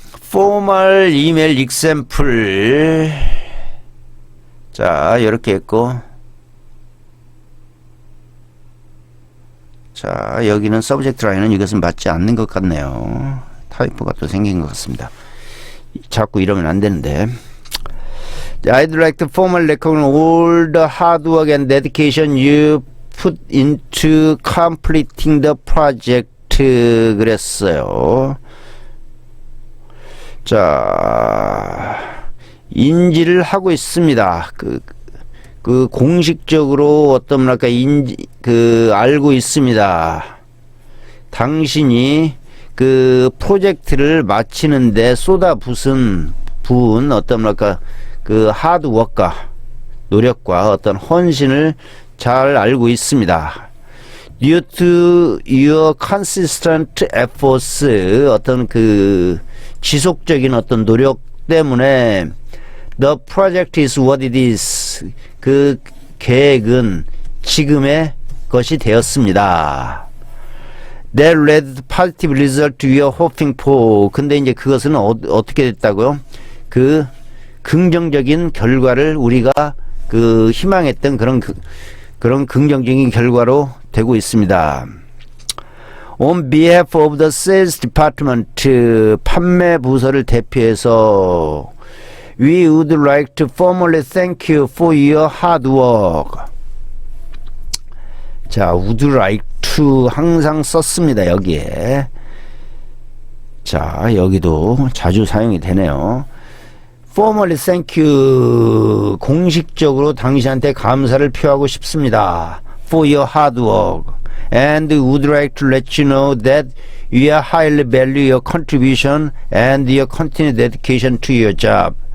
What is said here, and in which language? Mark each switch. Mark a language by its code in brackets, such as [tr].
[en] 포멀 이메일 익샘플. [ko] 자, 이렇게 했고, 자, 여기는 서브젝트 라인은 이것은 맞지 않는 것 같네요. 타이포가 또 생긴 것 같습니다. 자꾸 이러면 안 되는데. [en] I'd like to formally recognize all the hard work and dedication you put into completing the project. [ko] 그랬어요. 자, 인지를 하고 있습니다. 그 공식적으로 어떤 뭐랄까 알고 있습니다. 당신이 그 프로젝트를 마치는데 쏟아부은 어떤 뭐랄까 그 하드워크와 노력과 어떤 헌신을 잘 알고 있습니다. [en] Due to your consistent efforts, [ko] 어떤 그 지속적인 어떤 노력 때문에 [en] the project is what it is. [ko] 그 계획은 지금의 것이 되었습니다. [en] That led positive result you are hoping for. [ko] 근데 이제 그것은 어떻게 됐다고요? 그 긍정적인 결과를 우리가 그 희망했던 그런 긍정적인 결과로 되고 있습니다. [en] On behalf of the sales department, [ko] 판매 부서를 대표해서 [en] we would like to formally thank you for your hard work. [ko] 자, [en] would like to [ko] 항상 썼습니다. 여기에. 자, 여기도 자주 사용이 되네요. [en] Formally thank you. [ko] 공식적으로 당신한테 감사를 표하고 싶습니다. [en] For your hard work. And would like to let you know that we highly value your contribution and your continued dedication to your job.